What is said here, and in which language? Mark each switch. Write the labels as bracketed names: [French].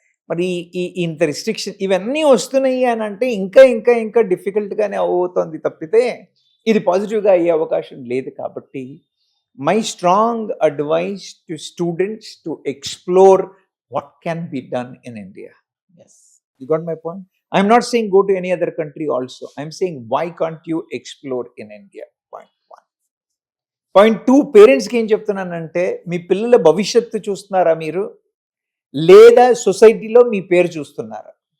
[Telugu] మరి ఇంత రిస్ట్రిక్షన్ ఇవన్నీ వస్తున్నాయి అని అంటే ఇంకా ఇంకా ఇంకా డిఫికల్ట్గానే అవుతుంది తప్పితే ఇది పాజిటివ్గా అయ్యే అవకాశం లేదు. [English] కాబట్టి my strong advice to students to explore what can be done in India. Yes You got my point? I'm not saying go to any other country also. I'm saying why can't you explore in India? Point 1. [Telugu] Point 2, పేరెంట్స్కి ఏం చెప్తున్నానంటే, మీ పిల్లల భవిష్యత్తు చూస్తున్నారా మీరు, లేదా సొసైటీలో మీ పేరు చూస్తున్నారా?